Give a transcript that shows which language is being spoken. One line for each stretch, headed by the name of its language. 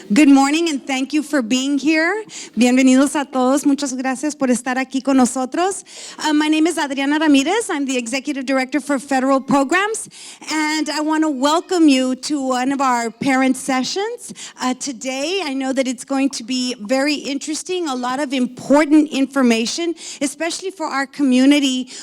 English: Good morning, and thank you for being here.
Spanish: Bienvenidos a todos. Muchas gracias por estar aquí con nosotros.
English: My name is Adriana Ramirez. I'm the Executive Director for Federal Programs, and I want to welcome you to one of our parent sessions. Today, I know that it's going to be very interesting, a lot of important information, especially for our community.